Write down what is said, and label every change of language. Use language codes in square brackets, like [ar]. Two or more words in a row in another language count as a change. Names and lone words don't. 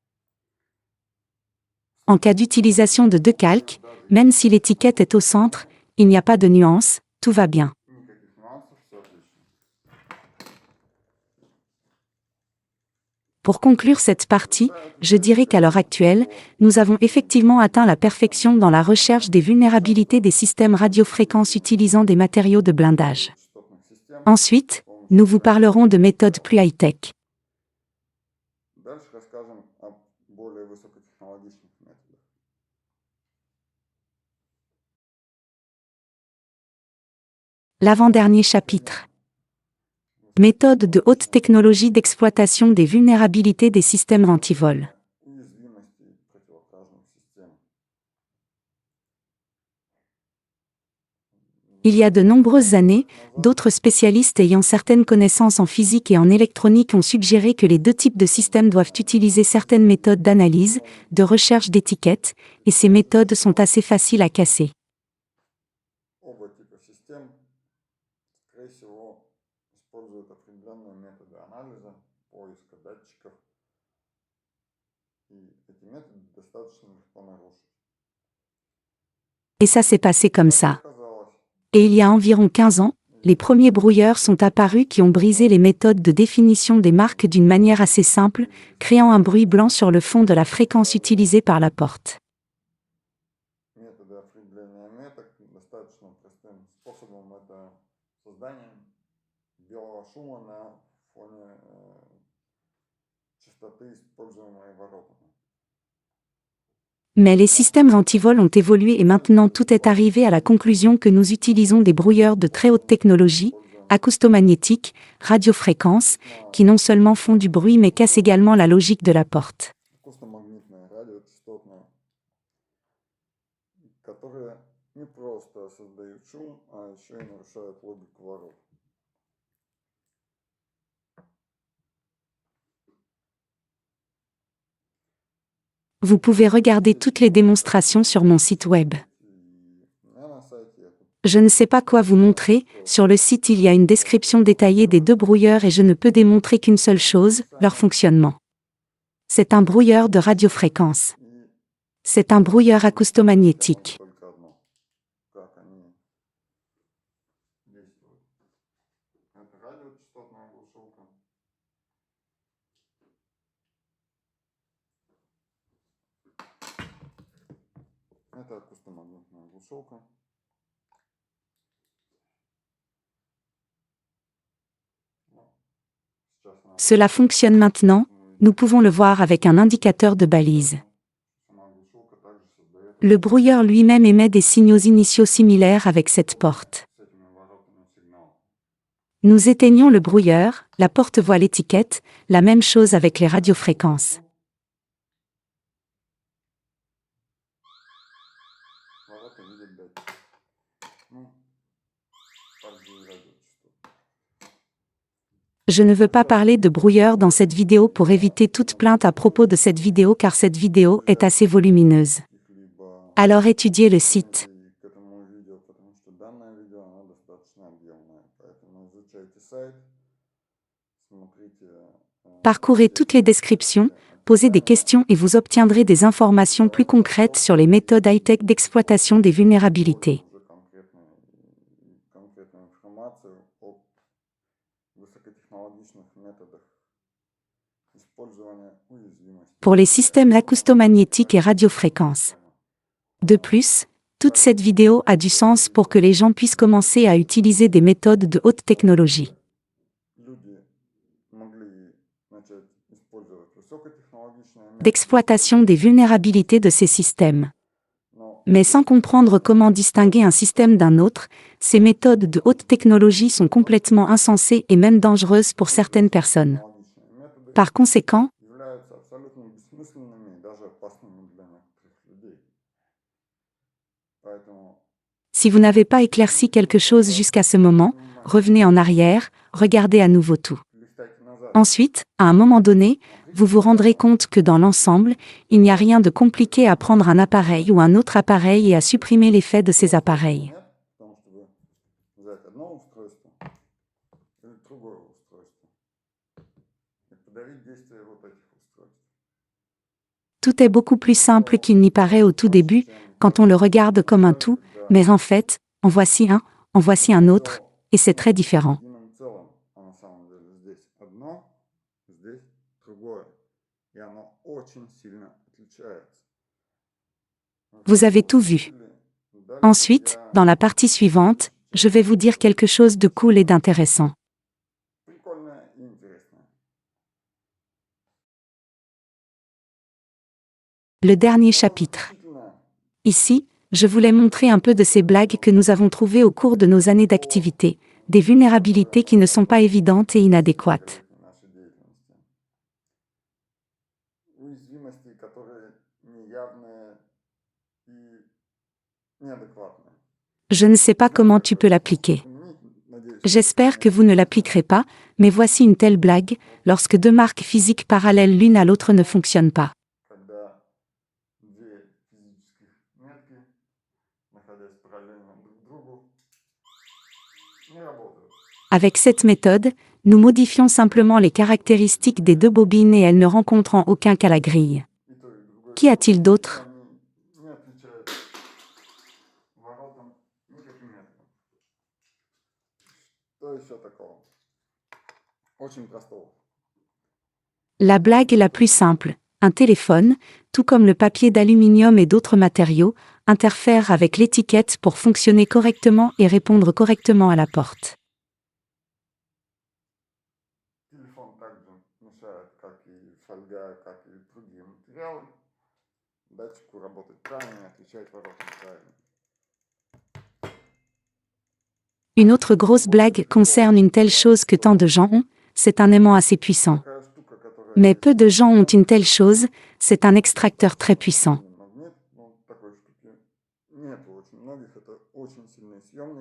[fr] En cas d'utilisation de 2 calques, même si l'étiquette est au centre, il n'y a pas de nuance, tout va bien. [ru] Никаких нюансов, все отлично. [fr] Pour conclure cette partie, je dirais qu'à l'heure actuelle, nous avons effectivement atteint la perfection dans la recherche des vulnérabilités des systèmes radiofréquences utilisant des matériaux de blindage. [ru] Частотных систем [fr] Ensuite, nous vous parlerons de méthodes plus high-tech. [ru] Дальше расскажем о более высокотехнологичных методах. [fr] L'avant-dernier chapitre. Méthode de haute technologie d'exploitation des vulnérabilités des systèmes antivol. [ru] Уязвимости противокражных систем. [fr] Il y a de nombreuses années, d'autres spécialistes ayant certaines connaissances en physique et en électronique ont suggéré que les deux types de systèmes doivent utiliser certaines méthodes d'analyse, de recherche d'étiquettes, et ces méthodes sont assez faciles à casser. [ru] Оба типа систем, скорее всего, используют определенные методы анализа, поиска датчиков, и эти методы достаточно легко нарушить. [fr] Et ça s'est passé comme ça. [ru] Оказалось, [fr] Et il y a environ 15 ans, les premiers brouilleurs sont apparus qui ont brisé les méthodes de définition des marques d'une manière assez simple, créant un bruit blanc sur le fond de la fréquence utilisée par la porte. [ru] методы определения меток достаточно простым способом это создание белого шума на фоне частоты, используемой воротами. [fr] Mais les systèmes antivol ont évolué et maintenant tout est arrivé à la conclusion que nous utilisons des brouilleurs de très haute technologie, acoustomagnétiques, radiofréquences, qui non seulement font du bruit mais cassent également la logique de la porte. [ru] Акустомагнитные радиочастотные, которые не просто создают шум, а еще и нарушают логику ворот. [fr] Vous pouvez regarder toutes les démonstrations sur mon site web. [ru] И у меня на сайте это [fr] Je ne sais pas quoi vous montrer, sur le site il y a une description détaillée des deux brouilleurs et je ne peux démontrer qu'une seule chose, leur fonctionnement. C'est un brouilleur de radiofréquence. [ru] и [fr] C'est un brouilleur acoustomagnétique. [ru] только одно, как они действуют. Это радиочастотная глушилка. Это акустомагнитная глушилка. Ну, сейчас она [fr] Cela fonctionne maintenant, nous pouvons le voir avec un indicateur de balise. [ru] сама глушилка также создает [fr] Le brouilleur lui-même émet des signaux initiaux similaires avec cette porte. [ru] с этими воротами сигнал. [fr] Nous éteignons le brouilleur, la porte voit l'étiquette, la même chose avec les radiofréquences. [ru] Ворота видят датчик. Ну, также и радиочастот. [fr] Je ne veux pas parler de brouilleur dans cette vidéo pour éviter toute plainte à propos de cette vidéo car cette vidéo est assez volumineuse. [ru] Каких-либо [fr] Alors étudiez le site. [ru] претензий к этому видео, потому что данное видео, оно достаточно объемное. Поэтому изучайте сайт, смотрите [fr] Parcourez toutes les descriptions, posez des questions et vous obtiendrez des informations plus concrètes sur les méthodes high-tech d'exploitation des vulnérabilités. [ru] уже конкретную информацию о высокотехнологичных методах использования уязвимости. [fr] Pour les systèmes acoustomagnétiques et radiofréquences. De plus, toute cette vidéo a du sens pour que les gens puissent commencer à utiliser des méthodes de haute technologie. [ru] Люди могли начать использовать высокотехнологичные методы, [fr] D'exploitation des vulnérabilités de ces systèmes. [ru] но [fr] Mais sans comprendre comment distinguer un système d'un autre, ces méthodes de haute technologie sont complètement insensées et même dangereuses pour certaines personnes. [ru] технологичные методы [fr] Par conséquent, [ru] являются абсолютно бессмысленными и даже опасными для некоторых людей. Поэтому [fr] si vous n'avez pas éclairci quelque chose jusqu'à ce moment, revenez en arrière, regardez à nouveau tout. [ru] листайте назад. [fr] Ensuite, à un moment donné, vous vous rendrez compte que dans l'ensemble, il n'y a rien de compliqué à prendre un appareil ou un autre appareil et à supprimer l'effet de ces appareils. [ru] Нет, потому что вы взять одно устройство или другое устройство и подавить действие вот этих устройств. [fr] Tout est beaucoup plus simple qu'il n'y paraît au tout début, quand on le regarde comme un tout, mais en fait, en voici un autre, et c'est très différent. [ru] Единым целым, а на самом деле здесь одно, здесь другое. И оно очень сильно отличается. [fr] Vous avez tout vu. Ensuite, dans la partie suivante, je vais vous dire quelque chose de cool et d'intéressant. [ru] Прикольное и интересное. [fr] Le dernier chapitre. [ru] Действительно, [fr] Ici, je voulais montrer un peu de ces blagues que nous avons trouvées au cours de nos années d'activité, des vulnérabilités qui ne sont pas évidentes et inadéquates. [ru] нашей деятельности. Уязвимости, которые неявные и неадекватные. [fr] Je ne sais pas comment tu peux l'appliquer. [ru] Надеюсь, [fr] J'espère que vous ne l'appliquerez pas, mais voici une telle blague, lorsque deux marques physiques parallèles l'une à l'autre ne fonctionnent pas. [ru] когда две физических метки, находясь параллельно друг другу, не работают. [fr] Avec cette méthode, nous modifions simplement les caractéristiques des deux bobines et elles ne rencontrent en aucun cas la grille. [ru] И то, и другое. [fr] Qu'y a-t-il d'autre? [ru] Они не отвечают воротам никаким методом. Что еще такого? Очень простого. [fr] La blague la plus simple. Un téléphone, tout comme le papier d'aluminium et d'autres matériaux, interfère avec l'étiquette pour fonctionner correctement et répondre correctement à la porte. [ru] Телефон также мешает, как и фольга, как и другие материалы, датчику работать правильно и отвечать воротам правильно. [fr] Une autre grosse blague concerne une telle chose que tant de gens ont, c'est un aimant assez puissant. [ru] Такая штука, которая [fr] Mais peu de gens ont une telle chose, c'est un extracteur très puissant. [ru] магнит, но такой штуки нет у очень многих, это очень сильный съемник.